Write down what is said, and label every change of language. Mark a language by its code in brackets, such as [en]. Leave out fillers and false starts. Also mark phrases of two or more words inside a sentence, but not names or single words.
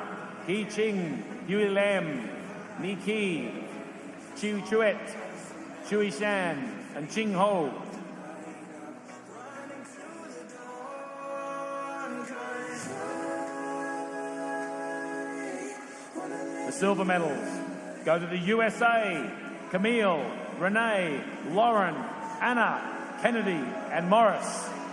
[en] He Ching, Yui Lam, Ni Ki, Chiu Chuet, Chui Shan, and Ching Ho. The silver medals go to the USA, Camille, Renee, Lauren, Anna, Kennedy, and Morris.